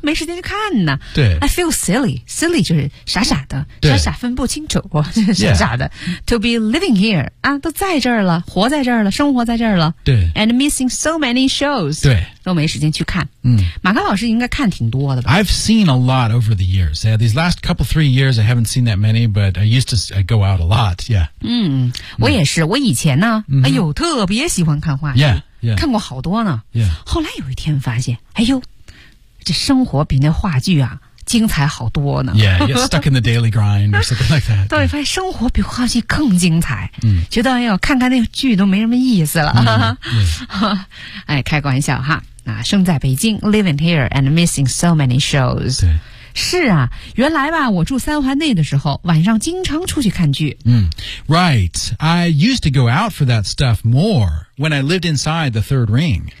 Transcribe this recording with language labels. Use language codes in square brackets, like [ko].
[zh] 没时间去看呢对 [en] I feel silly silly [zh] 就是傻傻的傻傻分不清楚傻傻的、 [en] yeah. to be living here [zh] 啊，都在这儿了活在这儿了生活在这儿了对 [en] and missing so many shows [zh] 对都没时间去看嗯，马刚老师应该看挺多的吧 [en] I've seen a lot over the years、yeah, these last couple three years I haven't seen that many but I used to go out a lot yeah [zh] 嗯，我也是我以前呢、 [en] mm-hmm. [zh] 哎呦特别喜欢看话剧 [en] yeah. Yeah. [zh] 看过好多呢、 [en] yeah. [zh] 后来有一天发现哎呦这生活比那话剧啊精彩好多呢 [en] Yeah, you're stuck in the daily grind or something like that [zh] 到底发现生活比话剧更精彩、 [en] mm. [zh] 觉得哎呦看看那剧都没什么意思了、 [en] mm-hmm. yeah. [zh] 哎开个玩笑哈、啊、生在北京 [en] living here and missing so many shows [zh] 对是啊原来吧我住三环内的时候晚上经常出去看剧。 [en] 嗯、mm. ,right. I used to go out for that stuff more when I lived inside the third ring.